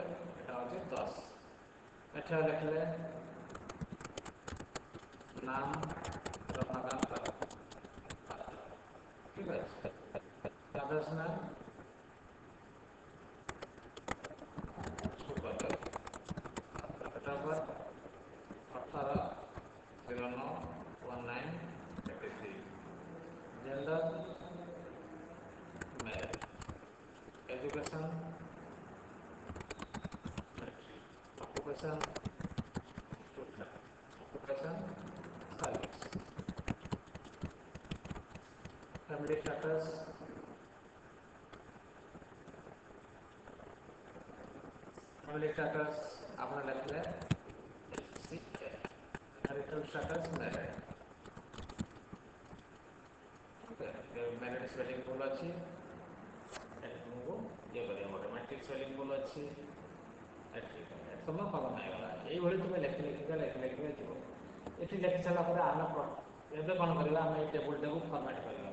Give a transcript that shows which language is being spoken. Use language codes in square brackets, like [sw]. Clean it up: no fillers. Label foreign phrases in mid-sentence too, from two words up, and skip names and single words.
[or] ଏଟା ହେଉଛି 10। ଏଠି ଲେଖିଲେ ନାମ ରମାକାନ୍ତ ପାତ୍ର, ଠିକ୍ ଅଛି। [en] father's name ସୁବ୍ରତ, date of birth 18/09/1983, ଜେଣ୍ଡର male, education matric, occupation student, occupation service, family status [or] ଆପଣ ଲେଖିଲେ [en] marital status married, [or] ସ୍ପେଲିଂ ଭୁଲ ଅଛି, ଏଠି ତୁମକୁ ଇଏ କରିବାକୁ [en] automatic spelling [or] ଭୁଲ ଅଛି, ଏଠି ତୁମ କଲମ ହେଇଗଲା। ଏଇଭଳି ତୁମେ ଲେଖିକା ଯିବ। ଏଠି ଲେଖି ସାରିଲା ପରେ ଆମେ ଏବେ କ'ଣ କରିବା, ଆମେ ଏଇ ଟେବୁଲଟାକୁ ଫର୍ମାଟ୍ କରିବା।